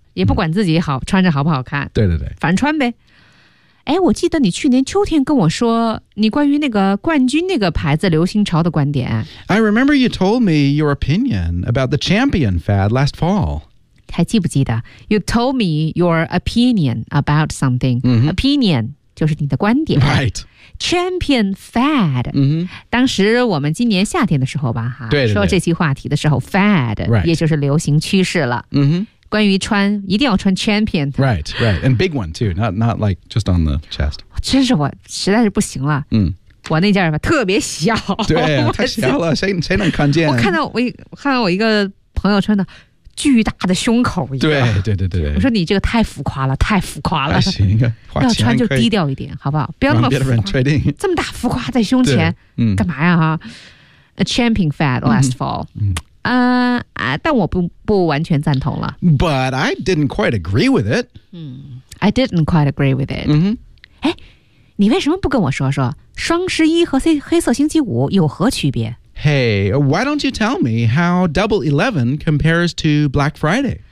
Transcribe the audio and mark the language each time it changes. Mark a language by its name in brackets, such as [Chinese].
[Chinese] 也不管自己好、嗯、穿着好不好看，对对对，反正穿呗。哎，我记得你去年秋天跟我说你关于那个冠军那个牌子流行潮的观点。 [English] I remember you told me your opinion about the champion fad last fall. [Chinese] 还记不记得 [English] You told me your opinion about something、 mm-hmm. [Chinese] Opinion 就是你的观点。 [English] Right. Champion fad、 mm-hmm. [Chinese] 当时我们今年夏天的时候吧，对对对，说这期话题的时候 fad、 right. 也就是流行趋势了。嗯哼、mm-hmm. 关于穿一定要穿 champion [English] right right and big one too not like just on the chest [Chinese] 真是我实在是不行了、嗯、我那件吧特别小对、啊、太小了谁能看见我看到我一个朋友穿的巨大的胸口一样对对对 对我说你这个太浮夸了还行花钱要穿就低调一点好不好不要那么浮夸让别人 trading 这么大浮夸在胸前、嗯、干嘛呀哈 [English] a champion fad last fall、嗯嗯 [Chinese] 但我不完全赞同了。 [English] But I didn't quite agree with it. I didn't quite agree with it. [Chinese] 哎、mm-hmm. ，你为什么不跟我说说双十一和黑色星期五有何区别 [English] ？Hey, why don't you tell me how Double 11 compares to Black Friday?